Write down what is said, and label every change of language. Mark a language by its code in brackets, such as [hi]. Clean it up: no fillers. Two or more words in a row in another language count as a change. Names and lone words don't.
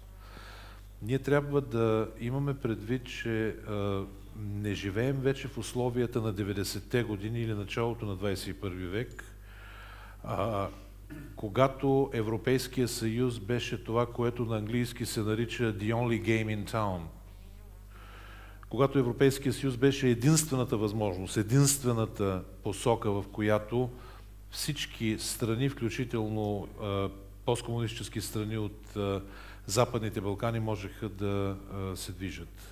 [bg] Ние трябва да имаме предвид, че не живеем вече в условията на 90-те години или началото на 21 век, когато Европейския съюз беше това, което на английски се нарича [en] the only game in town. [bg] Когато Европейския съюз беше единствената възможност, единствената посока, в която всички страни, включително посткомунистически страни от Западните Балкани, можеха да се движат.